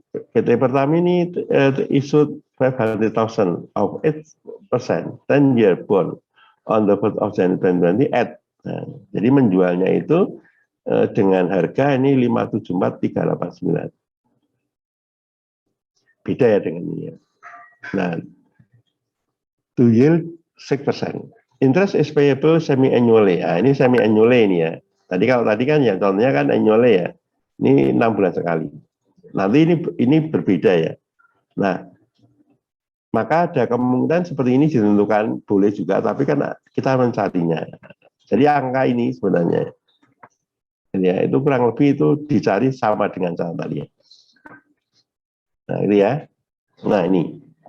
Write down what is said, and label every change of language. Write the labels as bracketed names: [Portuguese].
[English] PT Pertamina ini issued 500,000 of 8% 10-year bond on the 1st of January 2020 at. [Indonesian] Nah, jadi menjualnya itu dengan harga ini 574,389. Beda ya dengan ini ya. Nah, [English] to yield 6%. Interest is payable semi-annually. [Indonesian] Nah, ini semi-annually ini ya. Kalau tadi kan ya contohnya kan annually ya. Ini 6 bulan sekali. Nanti ini berbeda ya. Nah, maka ada kemungkinan seperti ini ditentukan boleh juga, tapi kan kita mencarinya. Jadi angka ini sebenarnya ya itu kurang lebih itu dicari sama dengan cara tadi. Nah, ini ya. Nah, ini.